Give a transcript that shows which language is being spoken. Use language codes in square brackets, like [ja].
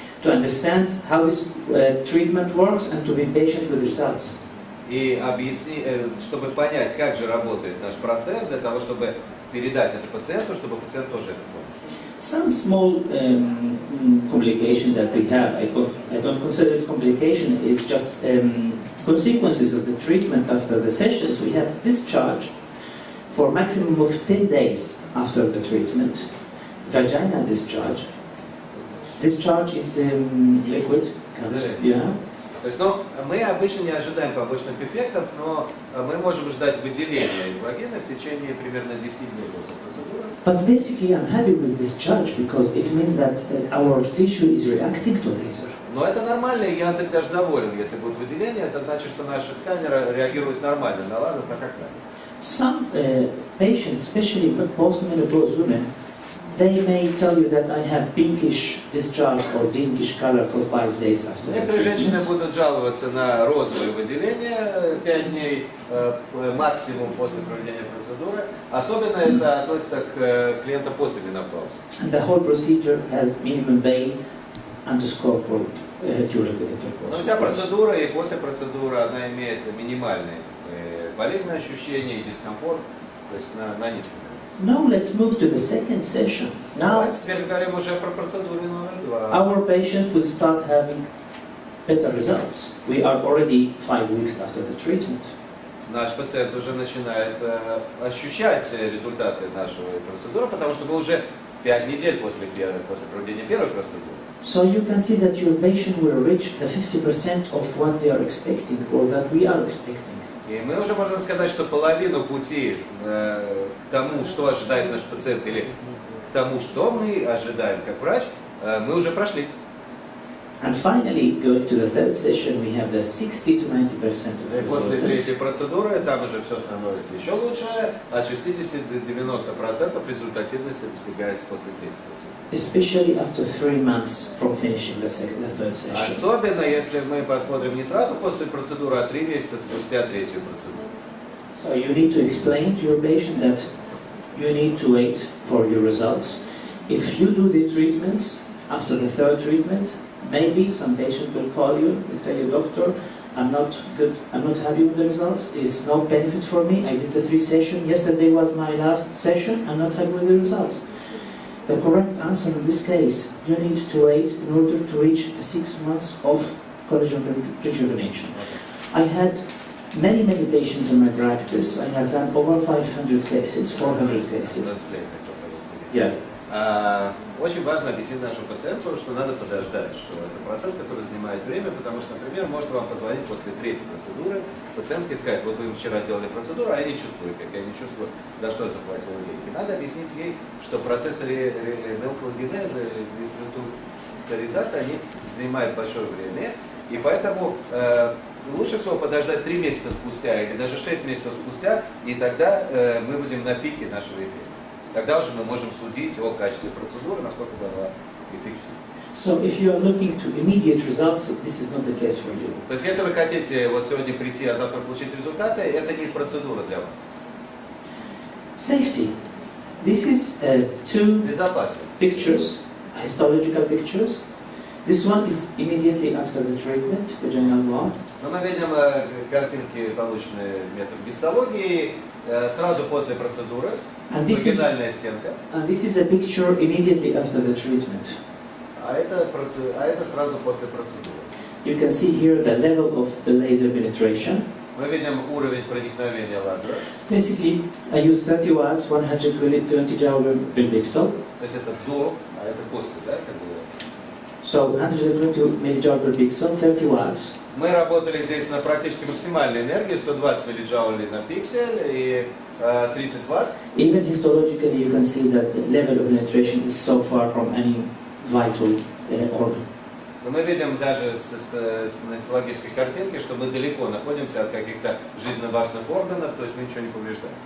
[en] To understand how this treatment works and to be patient with results. [ru] и чтобы понять, как же работает наш процесс, для того, чтобы передать это пациенту, чтобы пациент тоже это понял. [en] Some small complication that we have, I don't consider it complication, it's just consequences of the treatment after the sessions. We have discharge for maximum of 10 days after the treatment, vaginal discharge. Discharge is liquid, yeah. [ru] То есть, мы обычно не ожидаем побочных эффектов, но мы можем ждать выделения из вагины в течение примерно 10 дней после процедуры. [en] But basically I'm happy with discharge because it means that our tissue is reacting to laser. [ru] Но это нормально, и я тогда даже доволен, если будут выделения, это значит, что наша ткань реагирует нормально на лазер, так как надо. [en] Some patients, especially postmenopausal women, they may tell you that I have pinkish discharge or pinkish color for 5 days after the [ru] Некоторые женщины [en] treatment. [ru] будут жаловаться на розовые выделения 5 дней максимум после проведения процедуры. Особенно это относится к клиентам после менопаузы. [en] And the whole procedure has minimum pain and discomfort during the intercourse. [ru] Но вся процедура и после процедуры она имеет минимальные болезненные ощущения и дискомфорт, то есть на низком. [en] Now let's move to the second session. Now [ru] Теперь говорим уже про процедуру номер 2. [en] our patient will start having better results. We are already 5 weeks after the treatment. [ru] Наш пациент уже начинает ощущать результаты нашей процедуры, потому что мы уже 5 недель после проведения первой процедуры. [en] So you can see that your patient will reach the 50% of what they are expecting or that we are expecting. [ru] И мы уже можем сказать, что половину пути к тому, что ожидает наш пациент, или к тому, что мы ожидаем как врач, мы уже прошли. [en] And finally, going to the third session, we have the 60 to 90% of [ru] И после [en] the [ru] третьей процедуры там уже все становится еще лучше, от 60 до 90% результативности достигается после третьей процедуры. [en] especially after 3 months from finishing the third session. [ru] Особенно если мы посмотрим не сразу после процедуры, а 3 месяца спустя третью процедуру. [en] So you need to explain to your patient that you need to wait for your results. If you do the treatments after the third treatment, maybe some patient will call you and tell you, doctor, I'm not good, I'm not happy with the results, it's no benefit for me, I did the 3 sessions, yesterday was my last session, I'm not happy with the results. The correct answer in this case, you need to wait in order to reach 6 months of collagen rejuvenation. I had many patients in my practice, I have done over 500 cases, 400 cases. Yeah. [ru] Очень важно объяснить нашему пациенту, что надо подождать, что это процесс, который занимает время, потому что, например, может вам позвонить после третьей процедуры, пациентка и сказать, вот вы вчера делали процедуру, а я не чувствую, как я не чувствую, за что я заплатила деньги. Надо объяснить ей, что процесс мелкого генеза, реструктуризации, они занимают большое время, и поэтому лучше всего подождать 3 месяца спустя или даже 6 месяцев спустя, и тогда мы будем на пике нашего эффекта. Тогда уже мы можем судить о качестве процедуры, насколько была эффективна. [en] So if you are looking to immediate results, this is not the case for you. [ru] То есть, если вы хотите вот сегодня прийти, а завтра получить результаты, это не процедура для вас. [en] Safety. This is 2 [ru] Безопасность. [en] pictures, histological pictures. This one is immediately after the treatment, vaginal wall. [ru] Но мы видим картинки, полученные методом гистологии, сразу после процедуры. Вагинальная стенка. [en] And this is a picture immediately after the treatment. [ru] А это сразу после процедуры. [en] You can see here the level of the laser penetration. [ru] Мы видим уровень проникновения лазера. [en] Basically, I use 30 watts, 120 joule per pixel. [ru] То есть это до, а это после, да? [en] So 120 millijoule per pixel, 30 watts. [ru] Мы работали здесь на практически максимальной энергии, 120 миллиджоулей на пиксель и 30 ватт. [en] Even histologically, you can see that the level of penetration is so far from any vital organ. [ru] Но мы видим даже на хистологической картинке, что мы далеко находимся от каких-то жизненно важных органов, то есть мы ничего не повреждаем.